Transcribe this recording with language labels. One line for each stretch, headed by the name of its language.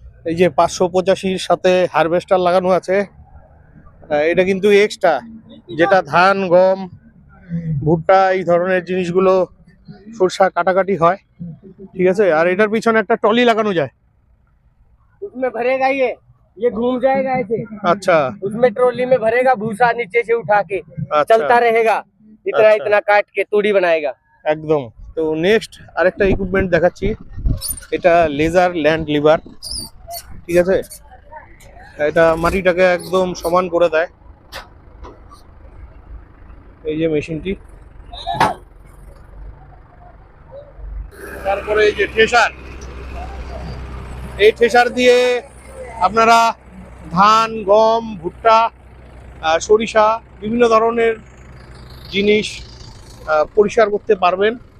Bangla: এই যে 585-র সাথে হারভেস্টার লাগানো আছে, এটা কিন্তু এক্সট্রা, যেটা ধান গম ভুট্টা এই ধরনের জিনিসগুলো সরষা কাটাকাটি হয়। ঠিক আছে, আর এটার পিছনে একটা ট্রলি লাগানো যায়।
Hindi: उसमें भरेगा ये घूम जाएगा ऐसे। अच्छा उसमें ट्रॉली में भरेगा भूसा नीचे से उठा के, अच्छा। चलता रहेगा। इतना अच्छा। इतना काट के तूड़ी बनाएगा।
Bangla: একদম। তো নেক্সট আরেকটা ইকুইপমেন্ট দেখাচ্ছি, এটা লেজার ল্যান্ড লিভার। ঠিক আছে, এটা মাটিটাকে একদম সমান করে দেয়। এই যে মেশিনটি, তারপরে এই যে থ্রেশার, এই থ্রেশার দিয়ে আপনারা ধান গম ভুট্টা সরিষা বিভিন্ন ধরনের জিনিস পরিষ্কার করতে পারবেন।